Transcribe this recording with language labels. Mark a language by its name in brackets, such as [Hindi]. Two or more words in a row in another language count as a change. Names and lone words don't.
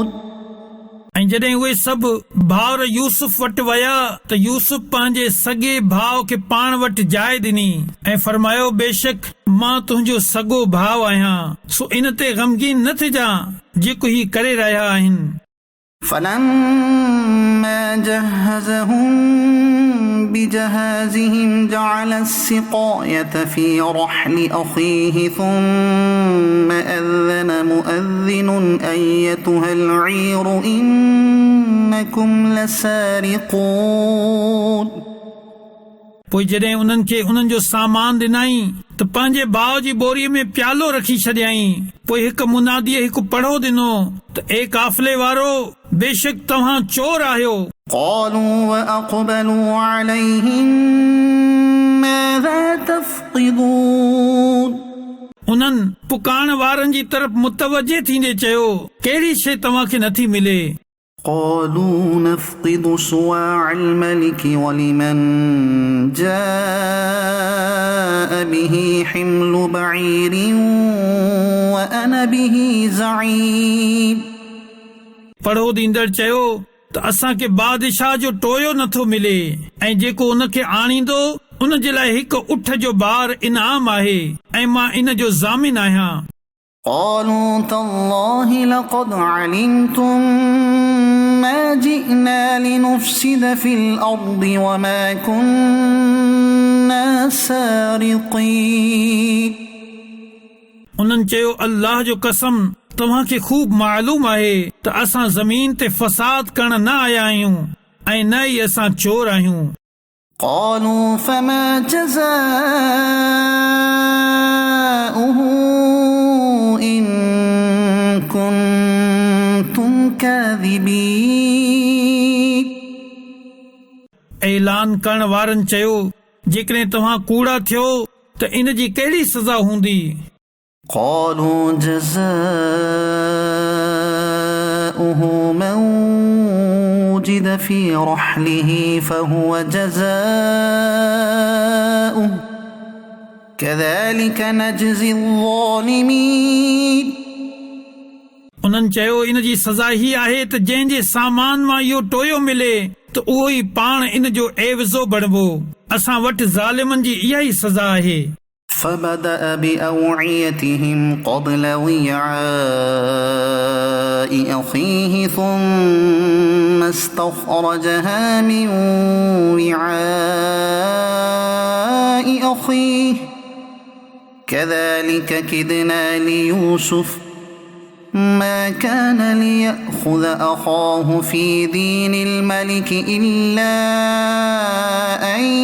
[Sindhi] ऐं जॾहिं उहे सभु भाउर यूसुफ वटि विया त यूसुफ पंहिंजे सॻे भाउ खे पाण वटि जाइ ॾिनी ऐं फरमायो बेशक मां तुंहिंजो सॻो भाउ आहियां सो इन ते ग़मगीन न थिजां जेको ही करे रहिया आहिनि. [Arabic] فلما جهزهم بجهازهم جعل السقاية في رحل أخيه ثم أذن مؤذن أيتها العير إنكم لسارقون [Sindhi] पोइ जॾहिं उन्हनि खे उन्हनि जो सामान ॾिनई त पंहिंजे भाउ जी बोरीअ में प्यालो रखी छॾियई। पोइ हिकु मुनादीअ हिकु पढ़ो ॾिनो त ए काफ़िले वारो, बेशक तव्हां चोर आहियो। [Arabic] قالوا وأقبلوا عليهم ماذا تفقدون [Sindhi] उन्हनि पुकारण वारनि जी तरफ़ मुतवजे थींदे चयो, कहिड़ी शइ तव्हांखे नथी मिले? [Arabic] قالوا نفقد صواع الملك ولمن جاء به حمل بعير وأنا به زعيم [Sindhi] पढ़ो ॾींदड़ चयो त असांखे बादशाह जो टोयो नथो मिले ऐं जेको उनखे आणींदो उन जे लाइ हिकु उठ जो ॿार इनाम आहे ऐं मां इन जो ज़ामिन आहियां। [Arabic] قالوا تالله لقد علمتم ما جئنا لنفسد في الأرض وما كنا سارقين [Sindhi] उन्हनि चयो, अल्लाह जो कसम, तव्हांखे खूब मालूम आहे त असां ज़मीन ते फसाद करण न आया आहियूं ऐं न ई असां चोर आहियूं। [Arabic] قالوا فما جزاؤه إن كنتم كاذبين [Sindhi] ऐलान करण वारनि चयो, जेकॾहिं तव्हां कूड़ा थियो त इन जी कहिड़ी सज़ा हूंदी? [Arabic] قالوا جزاؤه من وجد في رحله فهو جزاؤه كذلك نجزي الظالمين [Sindhi] उन्हनि चयो, इन जी सज़ा ही आहे त जंहिंजे सामान मां इहो टोयो मिले त उहो ई पाण इन जो एवज़ो बणिबो। असां वटि ज़ालिमनि जी इहा ई सज़ा आहे। [Arabic] فبدأ بأوعيتهم قبل وعاء أخيه ثم استخرجها من وعاء أخيه كذلك كدنا ليوسف ما كان ليأخذ أخاه في دين الملك إلا أن